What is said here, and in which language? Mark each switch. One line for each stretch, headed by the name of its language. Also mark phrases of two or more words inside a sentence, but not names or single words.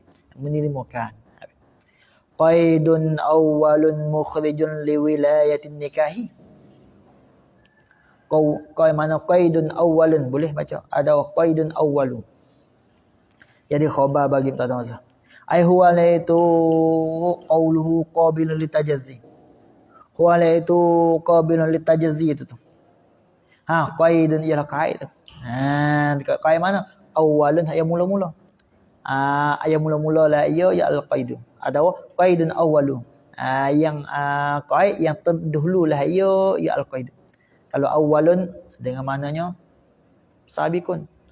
Malay: Menerimakan.
Arabic: قيد أول مخرج لولاية النكاح.
Malay: Kau mana
Arabic: قيد أول
Malay: boleh baca. Ada
Arabic: قيد أول.
Malay: Jadi khabar bagi mubtada mazhar.
Arabic: أي هو ليس قوله قابل للتجزي. هو ليس قابل للتجزي
Malay: itu tu. Qaidun ialah qaid. Qaid mana? Awalun ayat mula-mula. Ayat mula-mula lah ia ya al-qaidu. Ada
Arabic: قيد أول.
Malay: Yang qaid yang terdahulu lah ia ya al-qaidu. Kalau awalun dengan maknanya sabiqun.